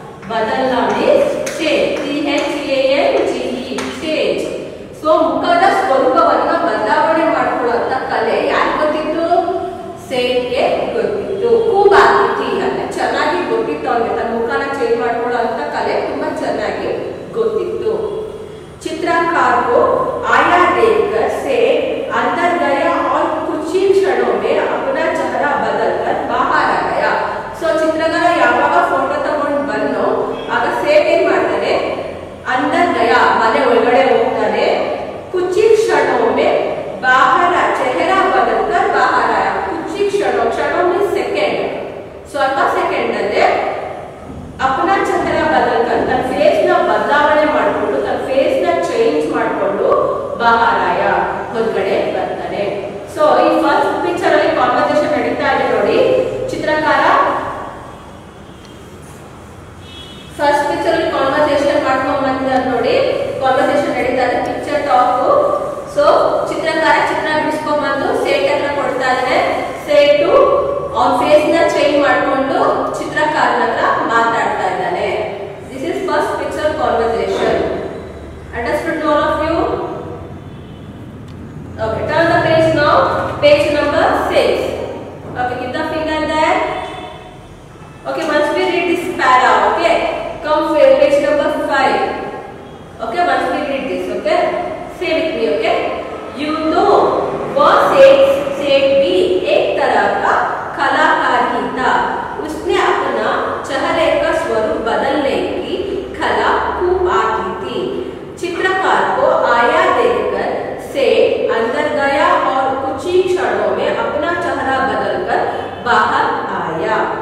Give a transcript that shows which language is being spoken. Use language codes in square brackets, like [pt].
[kn] ಬದಲಾವಣೆ change, CHANGE change. So ಮುಖದ ಸ್ವರೂಪವನ್ನ ಬದಲಾವಣೆ ಮಾಡ್ಕೊಳ್ಳೋ ಅಂತ ಕಲೆ ಯಾರು ಗೊತ್ತಿತ್ತು? ಸೇಟ್ಗೆ ಗೊತ್ತಿತ್ತು. ಖೂಬ್ ಆಕೃತಿ ಅಂದ್ರೆ ಚೆನ್ನಾಗಿ ಗೊತ್ತಿತ್ತು ಅವನಿಗೆ, ತನ್ನ ಮುಖನ ಚೇಂಜ್ ಮಾಡ್ಕೊಳ್ಳೋ ಅಂತ ಕಲೆ ತುಂಬಾ ಚೆನ್ನಾಗಿ ಗೊತ್ತಿತ್ತು. [hi] चित्रकार को आया देखकर सेठ अंदर गया और कुछ ही क्षणों में अपना चेहरा बदलकर बाहर आ गया. सो चित्रकार [kn] ಯಾವಾಗ ಫೋಟೋ ತಗೊಂಡು ಬಂದು ಆಗ ಸೇಠ್ ಏನ್ ಮಾಡ್ತಾನೆ, [hi] अंदर गया [kn] ಮನೆ ಒಳಗಡೆ ಹೋಗ್ತಾನೆ, [hi] कुछ ही क्षणों में बाहर चेहरा बदलकर बाहर आया. कुछ ही क्षणों, क्षणों में सेकंड, [kn] ಸ್ವಲ್ಪ ಸೆಕೆಂಡ್ ಅಲ್ಲೇ [hi] अपना चेहरा बदलकर [kn] तನ್ನ ಫೇಸ್ ನ ಬದಲಾವಣೆ ಮಾಡಿಕೊಂಡು, ತನ್ನ ಫೇಸ್ ನ ಚೇಂಜ್ ಮಾಡಿಕೊಂಡು [hi] ಬಾಹರ್ ಆಯ [kn] ಹೊರಗಡೆ ಬರ್ತಾನೆ. ಸೊ ಈ ಫಸ್ಟ್ ಪಿಕ್ಚರ್ ಅಲ್ಲಿ ಕಾನ್ವರ್ಸೇಷನ್ ನಡೀತಾ ಇದೆ ನೋಡಿ. ಚಿತ್ರಕಾರ ಫಸ್ಟ್ ಪಿಕ್ಚರ್ ಅಲ್ಲಿ ಕಾನ್ವರ್ಸೇಷನ್ ಮಾಡ್ಕೊಂಡು ಬಂದಿದ್ದಾರೆ ನೋಡಿ. ಕಾನ್ವರ್ಸೇಷನ್ ನಡೀತಾ ಇದೆ, ಪಿಕ್ಚರ್ ಟಾಕ್. ಸೊ ಚಿತ್ರಕಾರ ಚಿತ್ರ ಬಿಡಿಸ್ಕೊಂಡ್ ಬಂದು ಸೇಟ್ ಹತ್ರ ಕೊಡ್ತಾ ಇದ್ದಾನೆ. ಸೇಟು ಅವನ ಫೇಸ್ ನ ಚೇಂಜ್ ಮಾಡ್ಕೊಂಡು ಚಿತ್ರಕಾರನ ಹತ್ರ ಮಾತಾಡ್ತಾ ಇದ್ದಾನೆ. [en] This is first picture conversation. Understood all of you? Okay, turn the page now. Page number 6. Okay, keep the finger there. Okay, once we read this para, okay, come page number 5. Okay, once we read this, okay, say with me, okay. You know, [hi] वह सेठ भी एक तरह का कलाकार ही था. उसने अपना चेहरे का स्वरूप बदलने की कला खूब आती थी. चित्रकार को आया देखकर सेठ अंदर गया और कुछ ही क्षणों में अपना चेहरा बदलकर बाहर आया.